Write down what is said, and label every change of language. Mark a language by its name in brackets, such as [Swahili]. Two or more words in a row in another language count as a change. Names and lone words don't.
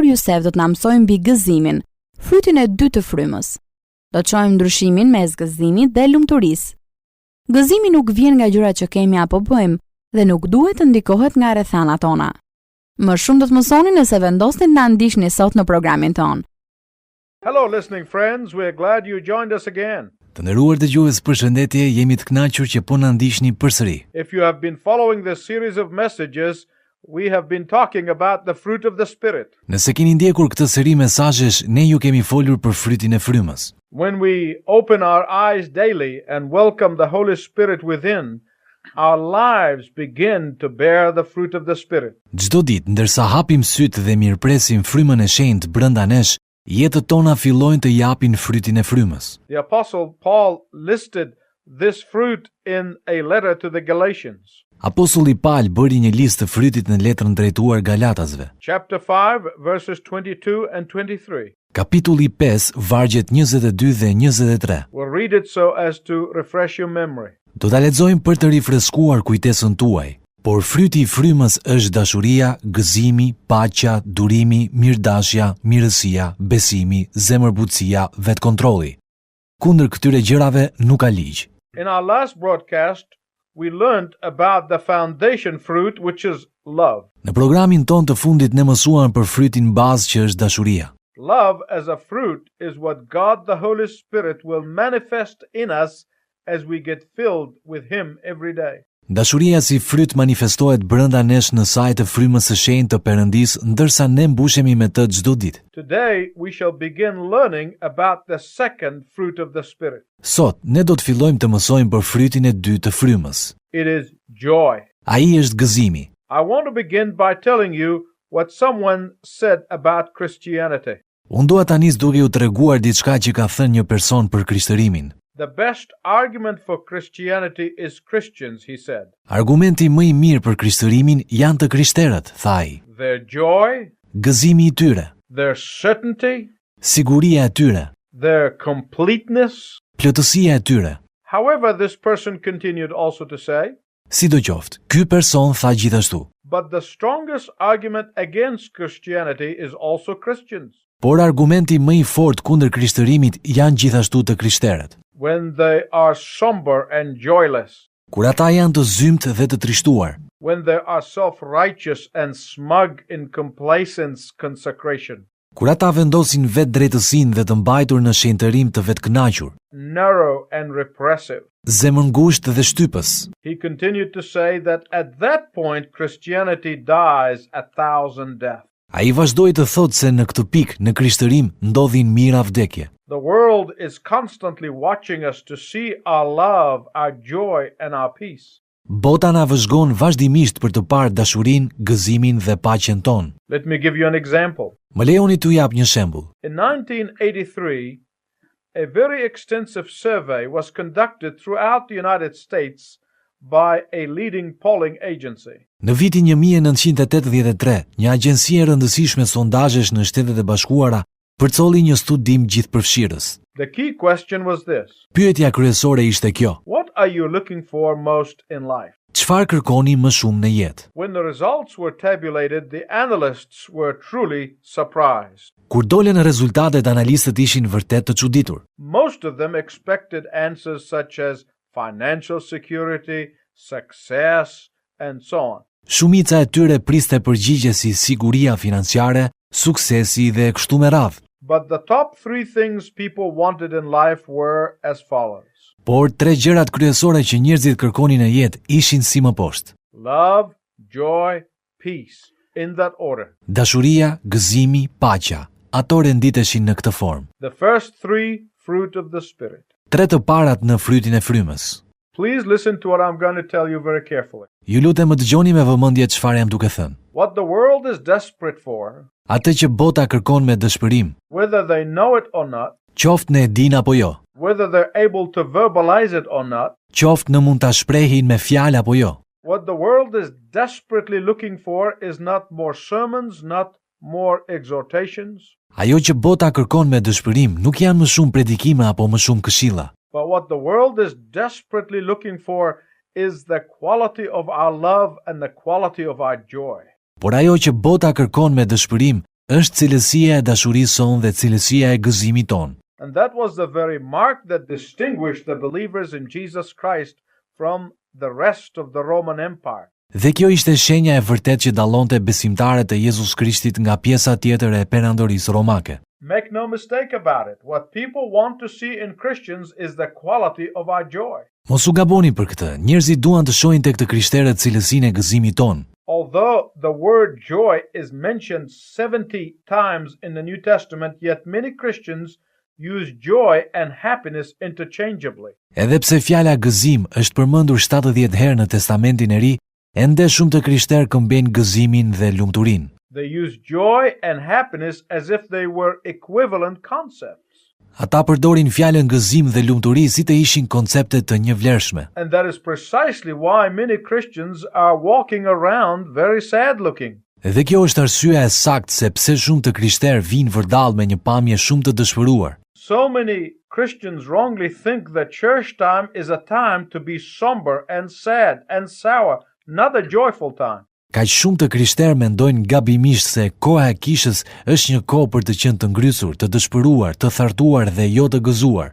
[Albanian] Youssef do të na mësojë mbi gëzimin, frytin e dytë të frymës. Do të shohim ndryshimin mes gëzimit dhe lumturisë. Gëzimi nuk vjen nga gjërat që kemi apo bëjmë dhe nuk duhet të ndikohet nga rrethanat tona. Më shumë do të mësoni nëse vendosni të na ndiqni sot në programin ton. [English] Hello listening friends, we're glad you joined us again. [Albanian] Të nderuar dëgjues, përshëndetje, jemi të kënaqur që po na ndiqni përsëri. [English] If you have been following this series of messages, we have been talking about the fruit of the Spirit. [Albanian] Nëse keni ndjekur këtë seri mesazhesh, ne ju kemi folur për frytin e frymës. [English] When we open our eyes daily and welcome the Holy Spirit within, our lives begin to bear the fruit of the Spirit. [Albanian] Çdo ditë, ndërsa hapim sytë dhe mirëpresim frymën e shenjtë brenda nesh, jetët tona fillojnë të japin frytin e frymës. [English] The Apostle Paul listed this fruit in a letter to the Galatians. [Albanian] Apostulli Paul bëri një listë të frytit në letrën drejtuar Galatasve. [English] Chapter 5, verses 22 and 23. [Albanian] Kapitulli 5, vargjet 22 dhe 23. [English] We'll read it so as to refresh your memory. [Albanian] Do ta lexojmë për të rifreskuar kujtesën tuaj. Por fryti i frymës është dashuria, gëzimi, paqja, durimi, mirëdashja, mirësia, besimi, zemërbutësia, vetkontrolli. Kundër këtyre gjërave nuk ka ligj. [English] In our last broadcast, we learned about the foundation fruit, which is love. [Albanian] Në programin ton të fundit ne mësuam për frytin bazë që është dashuria. [English] Love as a fruit is what God the Holy Spirit will manifest in us as we get filled with Him every day. [Albanian] Dashuria si fryt manifestohet brenda nesh në saj të frymës së shenjtë të Perëndisë, ndërsa ne mbushemi me të çdo ditë. [English] Today we shall begin learning about the second fruit of the Spirit. [Albanian] Sot ne do të fillojmë të mësojmë për frytin e dytë të frymës. [English] It is joy. [Albanian] Ai është gëzimi. [English] I want to begin by telling you what someone said about Christianity. [Albanian] Unë dua ta nis duke ju treguar diçka që ka thënë një person për krishtërimin. [English] The best argument for Christianity is Christians, he said. [Albanian] Argumenti më i mirë për krishtërimin janë të krishterët, tha ai. [English] Their joy, [Albanian] Gëzimi i tyre, [English] their certainty, [Albanian] siguria e tyre, [English] their completeness. [Albanian] plotësia e tyre. [English] However, this person continued also to say, [Albanian] Sidoqoftë, ky person tha gjithashtu. [English] but the strongest argument against Christianity is also Christians. [Albanian] Por argumenti më i fortë kundër krishtërimit janë gjithashtu të krishterët. [English] When they are somber and joyless, [Albanian] Kur ata janë të zymtë dhe të trishtuar, [English] when they are self-righteous and smug in complacence consecration, [Albanian] kur ata vendosin vetë drejtësinë dhe të mbajtur në shenjtërim të vetkënaqur, [English] narrow and repressive. [Albanian] zemër ngushtë dhe shtypës. [English] He continued to say that at that point Christianity dies 1,000 deaths. [Albanian] Ai vazhdoi të thotë se në këtë pikë në krishtërim ndodhin mijëra vdekje. [English] The world is constantly watching us to see our love, our joy, and our peace. [Albanian] Bota na vëzhgon vazhdimisht për të parë dashurinë, gëzimin dhe paqen tonë. [English] Let me give you an example. [Albanian] Më lejoni t'ju jap një shembull. [English] In 1983, a very extensive survey was conducted throughout the United States by a leading polling agency. [Albanian] Në vitin 1983, një agjenci e rëndësishme sondazhesh në Shtetet e Bashkuara përcolli një studim gjithëpërfshirës. [English] The key question was this: [Albanian] Pyetja kryesore ishte kjo: [English] what are you looking for most in life? [Albanian] Çfarë kërkoni më shumë në jetë? [English] When the results were tabulated, the analysts were truly surprised. [Albanian] Kur dolën rezultatet, analistët ishin vërtet të çuditur. [English] Most of them expected answers such as financial security, success, and so on. [Albanian] Shumica e tyre priste përgjigje si siguria financiare, suksesi dhe kështu me radhë. [English] But the top 3 things people wanted in life were as follows. [Albanian] Por 3 gjërat kryesore që njerëzit kërkonin në jetë ishin si më poshtë: [English] Love, joy, peace, in that order. [Albanian] dashuria, gëzimi, paqja. Ato renditeshin në këtë formë. [English] The first 3 fruit of the Spirit. [Albanian] 3 të parat në frytin e frymës. [English] Please listen to what I'm going to tell you very carefully. [Albanian] Ju lutem më dëgjoni me vëmendje çfarë jam duke thënë. [English] What the world is desperate for, [Albanian] Atë që bota kërkon me dëshpërim, [English] whether they know it or not, [Albanian] qoftë ne e din apo jo, [English] whether they're able to verbalize it or not, [Albanian] qoftë në mund ta shprehin me fjalë apo jo. [English] what the world is desperately looking for is not more sermons, not more exhortations, [Albanian] Ajo që bota kërkon me dëshpërim nuk janë më shumë predikime apo më shumë këshilla. [English] but what the world is desperately looking for is the quality of our love and the quality of our joy. [Albanian] Por ajo që bota kërkon me dëshpërim është cilësia e dashurisë sonë dhe cilësia e gëzimit tonë. [English] And that was the very mark that distinguished the believers in Jesus Christ from the rest of the Roman Empire. [Albanian] Dhe kjo ishte shenja e vërtet që dallonte besimtarët e Jezus Krishtit nga pjesa tjetër e perandorisë romake. [English] Make no mistake about it. What people want to see in Christians is the quality of our joy. [Albanian] Mos u gaboni për këtë. Njerëzit duan të shohin tek të krishterët cilësinë e gëzimit tonë. [English] Although the word joy is mentioned 70 times in the New Testament, yet many Christians use joy and happiness interchangeably. [Albanian] Edhe pse fjala gëzim është përmendur 70 herë në Testamentin e Ri, ende shumë të krishterë këmbejnë gëzimin dhe lumturinë. [English] They use joy and happiness as if they were equivalent concepts. [Albanian] Ata përdorin fjalën gëzim dhe lumturi si të ishin koncepte të njëvlerëshme. [English] And that is precisely why many Christians are walking around very sad looking. [Albanian] Dhe kjo është arsyeja e saktë se pse shumë të krishterë vinë vërdall me një pamje shumë të dëshpëruar. [English] So many Christians wrongly think that church time is a time to be somber and sad and sour, not a joyful time. [Albanian] Kaq shumë të krishterë mendojnë gabimisht se koha e kishës është një kohë për të qenë të ngrysur, të dëshpëruar, të thartuar dhe jo të gëzuar.